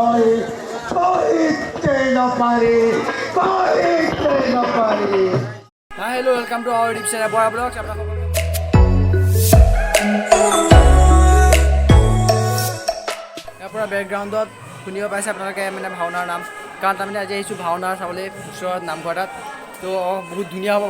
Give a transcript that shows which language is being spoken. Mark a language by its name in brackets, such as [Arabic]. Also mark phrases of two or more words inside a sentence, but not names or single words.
[English] Hello, welcome to our YouTube channel Boy Vlogs. [Assamese] আপোনাৰ বেকগ্ৰাউণ্ডত শুনিব পাইছে আপোনালোকে মানে ভাওনাৰ নাম কাৰণ তাৰমানে আজি আহিছোঁ ভাওনাৰ চাবলৈ ওচৰত নামঘৰ তাত তো বহুত ধুনীয়া হ'ব